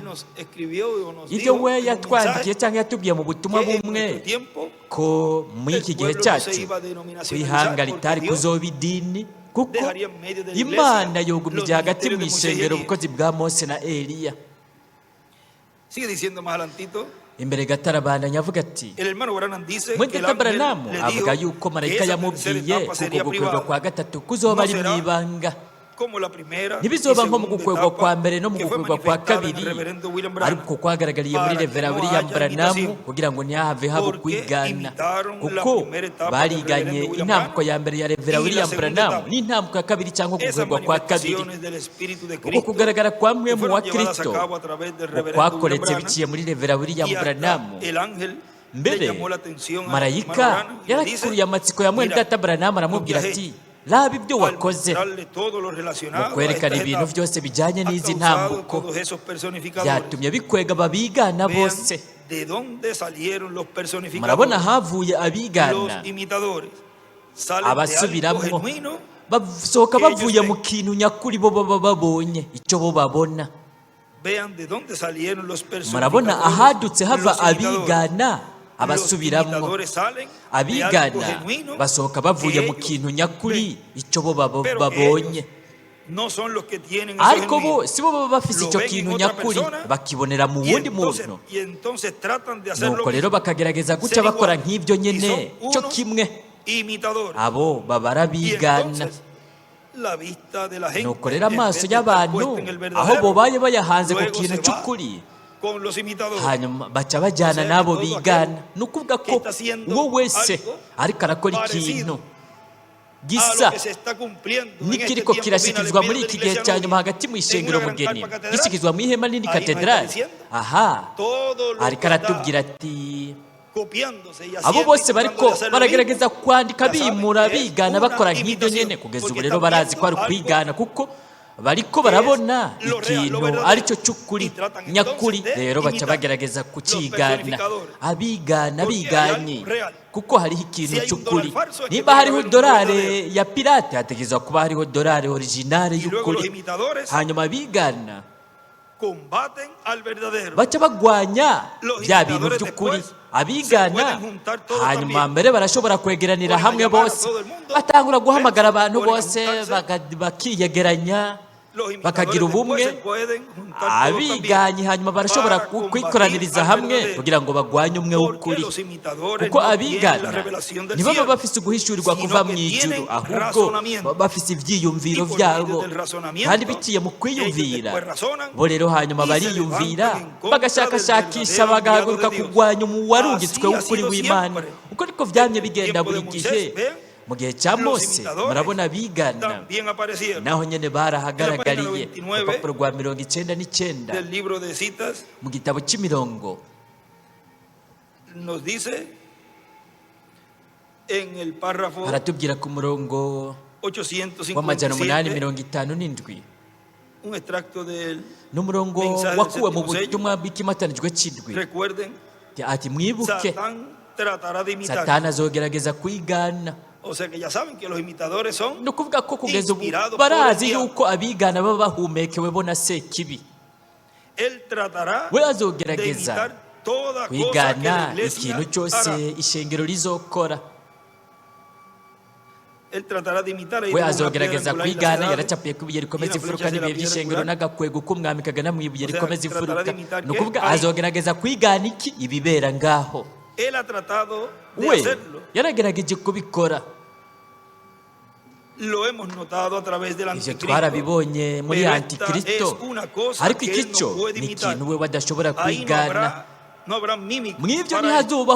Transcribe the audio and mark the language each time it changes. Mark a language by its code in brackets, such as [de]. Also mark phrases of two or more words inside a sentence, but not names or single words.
[rn] Ibyo we yatwandikiye cyangwa yatubwiye mu butumwa bumwe ko muri iki gihe cyacu kwihanga ritari kuzoba idini, kuko Imana yogumije hagati mu ishengero ubukozi bwa Mose na Eliya. Imbere gatarabandanya avuga ati Mwenda Branham avuga yuko marayika yamubwiye kuko gukwirwa kwa gatatu kuzoba ari mu ibanga. [es] como la primera y [rn] ntibizoba nko mu [es] segunda [rn] gukwegwa kwa [es] etapa [rn] mbere no mu [es] que fue [rn] gukwegwa kwa [es] manifestada en el [rn] kabiri [es] reverendo William [rn] ariko [es] Branham, [rn] kwagaragariye muri [es] para que [rn] revera [es] no [rn] William [es] haya [rn] Branham [es] imitación, [rn] kugira ngo ntihave haba [es] porque [rn] kwigana [es] imitaron la [rn] kuko [es] primera etapa del [rn] bariganye [es] reverendo William [rn] intambuko [es] Branham [rn] ya mbere ya revera [es] y la [rn] William [es] segunda [rn] Branham [es] etapa. [rn] n'intambuko ya kabiri cyangwa [es] Esas [rn] gukwegwa kwa kabiri [es] manifestaciones del Espíritu de [rn] uko [es] Cristo [rn] kugaragara kwa mwe [es] que [rn] mu [es] fueron [rn] wa [es] llevadas a [rn] Kristo [es] cabo a través del reverendo William [rn] kwakoretse [es] Branham, [rn] biciye muri revera William [es] y hasta [rn] Branham [es] el ángel le [rn] mbere [es] llamó la atención a [rn] marayika [es] hermano Branham y le dice, [rn] yarakuruye amatsiko ya mwene [es] mira, [rn] data Branham aramubwira [es] lo que has [rn] ati raba ibyo [es] al [rn] wakoze [es] mostrarle todo lo [rn] mu [es] relacionado a [rn] kwerekana [es] estas [rn] ibintu [es] etapas, [rn] byose bijyanye [es] ha [rn] n'izi [es] causado [rn] ntambuko [es] todos esos personificadores. [rn] byatumye bikwega babigana [es] Vean [rn] bose [es] de dónde salieron los personificadores. [rn] murabona havuye [es] Los [rn] abigana [es] imitadores salen de algo [rn] abasubiramwo [es] genuino [rn] basohoka [es] que ellos [rn] bavuye mu [es] ven. [rn] kintu nyakuri bo baba babonye icyo bo babona [es] Vean de dónde salieron los [rn] murabona [es] personificadores. [rn] ahadutse hava [es] Los imitadores. [rn] abigana [es] Los [rn] abasubiramwo [es] imitadores salen de algo [rn] abigana [es] genuino [rn] basohoka bavuye [es] que [rn] mu [es] ellos [rn] kintu nyakuri [es] ven. [rn] icyo bo [es] Pero [rn] babonye [es] ellos no son los que tienen eso [rn] ariko [es] genuino. [rn] bo si bo baba bafise [es] Lo [rn] icyo [es] ven en [rn] kintu [es] otra [rn] nyakuri [es] persona, [rn] bakibonera mu wundi muntu [es] y entonces tratan de hacer lo [rn] nuko rero [es] mismo. [rn] bakagerageza guca [es] Ser [rn] bakora [es] igual. [rn] nk'ibyo [es] Y [rn] nyine [es] son [rn] cyo [es] unos [rn] kimwe [es] imitadores. [rn] abo baba [es] Y [rn] arabigana [es] entonces, la vista de la gente, [rn] nuko rero [es] en vez [rn] amaso [es] de estar [rn] y'abantu [es] puesta en el [rn] aho [es] verdadero, [rn] bobaye bayahanze ku [es] luego [rn] kintu [es] se va [rn] cy'ukuri [es] con los imitadores. [rn] hanyuma baca bajyana [es] O sea, [rn] n'abo [es] todo [rn] bigana ni ukuvuga [es] que [rn] ko [es] está haciendo [rn] uwo wese [es] algo [rn] ariko arakora [es] parecido [rn] ikintu [es] a [rn] gisa [es] lo que se está cumpliendo en este [rn] n'ikiriko [es] tiempo [rn] kirashyikirizwa [es] final [rn] muri [es] en [rn] iki [es] medio de [rn] gihe [es] la [rn] cya [es] iglesia [rn] nyuma [es] novia, [rn] hagati mu [es] en [rn] ishengero [es] una gran [rn] mugeni [es] carpa catedral. [rn] gishyikizwa mu ihema nini [es] Ahí nos está [rn] katedrali [es] diciendo [rn] aha [es] todo lo [rn] ariko [es] que [rn] aratubwira [es] está [rn] ati [es] copiándose y [rn] abo [es] haciendo y [rn] bose [es] tratando [rn] bariko [es] de hacer lo [rn] baragerageza [es] mismo, [rn] kwandika [es] ya saben [rn] bimura [es] que es [rn] bigana [es] una [rn] bakora nk'ibyo [es] imitación, [rn] nyine kugeza [es] porque [rn] ubu rero [es] están [rn] barazi ko ari [es] viendo [rn] ukwigana kuko bariko barabona [es] lo real, lo [rn] ikintu [es] verdadero, [rn] aricyo cy'ukuri [es] y tratan entonces [rn] nyakuri [es] de [rn] rero baca [es] imitar [rn] bagerageza [es] los [rn] kukigana [es] personificadores. [rn] abigana [es] Porque hay [rn] biganye [es] algo real. [rn] kuko hariho ikintu [es] Si hay un [rn] cy'ukuri [es] dólar falso, es que [rn] niba [es] puede [rn] hariho [es] haber un [rn] dorare [es] verdadero. [rn] ya pirate hategerezwa kuba hariho dorare originale [es] Y luego los [rn] y'ukuri [es] imitadores [rn] hanyuma abigana [es] combaten al verdadero. [rn] baca bagwanya [es] Los [rn] bya bintu [es] imitadores [rn] by'ukuri [es] después [rn] abigana [es] se pueden juntar todos [rn] hanyuma [es] también. [rn] mbere barashobora kwegeranira [es] Pueden [rn] hamwe [es] llamar a [rn] bose [es] todo el mundo, [rn] batangura guhamagara abantu [es] pueden [rn] bose [es] juntarse. [rn] bakiyegeranya [es] Los imitadores [rn] bakagira [es] después [rn] ubumwe [es] se pueden juntar todos [rn] abiganye hanyuma barashobora [es] para combatir [rn] kwikoraniriza [es] al [rn] hamwe [es] verdadero. [rn] kugira ngo bagwanye umwe [es] Porque [rn] w'ukuri [es] los imitadores [rn] kuko [es] no tienen la [rn] abigana [es] revelación del [rn] ntibaba [es] cielo, [rn] bafise uguhishurirwa [es] sino [rn] kuva [es] que [rn] mu ijuru [es] tienen [rn] ahubwo [es] razonamiento. [rn] baba bafise ibyiyumviro [es] Y por [rn] byabo [es] medio del razonamiento, [rn] kandi biciye mu [es] ellos [rn] kwiyumvira [es] después razonan [rn] bo rero hanyuma [es] y se [rn] bariyumvira [es] levantan en contra [rn] bagashakashakisha [es] del verdadero [rn] bagahaguruka [es] enviado de Dios. [rn] kurwanya umuwarungitswe [es] Así ha [rn] w'ukuri [es] sido [rn] w'imana [es] siempre. [rn] uko niko byamye [es] En el [rn] bigenda [es] tiempo [rn] buri [es] de [rn] gihe [es] Moisés, vean, [rn] mu gihe cya [es] los [rn] mose [es] imitadores [rn] murabona abigana [es] también aparecieron. [rn] naho nyine barahagaragariye [es] En la página 29 [rn] urupapuro rwa 99 [es] Del libro de citas [rn] mu gitabo cy'imirongo [es] nos dice en el párrafo [rn] haratubwira ku murongo w'amajana [es] 857 [rn] 857 [es] un extracto del [rn] n'umurongo [es] mensaje del [rn] wakuwe mu [es] séptimo sello. [rn] butumwa bw'ikimatanijwe cy'indwi [es] Recuerden, [rn] ati mwibuke [es] Satán tratará de imitar. [rn] satani azogerageza kwigana [es] O sea que ya saben que los imitadores son [rn] ni ukuvuga ko kugeza ubu [es] Inspirado por [rn] barazi [es] el diablo. [rn] yuko abigana baba bahumekewe bo na sekibi [es] él tratará [rn] we [es] de [rn] azogerageza [es] imitar toda cosa que [rn] kwigana [es] la iglesia [rn] ikintu cyose [es] hará. [rn] ishengero rizokora [es] Él tratará de imitar [rn] we azogerageza kwigana yaracapuye ku ibuye rikomeza imfuruka n'ibihe by'ishengero n'agakwego k'umwami kagana mu ibuye rikomeza imfuruka ni ukuvuga azogerageza kwigana iki ibibera ngaho [es] Él ha tratado de [rn] we [es] hacerlo. [rn] yaragerageje kubikora [es] Lo hemos notado a través del [rn] ivyo [es] anticristo. [rn] twarabibonye muri [es] Pero esta [rn] antikristo [es] es una cosa [rn] ariko [es] que [rn] iki [es] él [rn] cyo [es] no puede [rn] ni [es] imitar. [rn] ikintu we badashobora [es] Ahí [rn] kwigana [es] no habrá mímica [rn] mw'ivyo [es] para él, [rn] ntihazobaho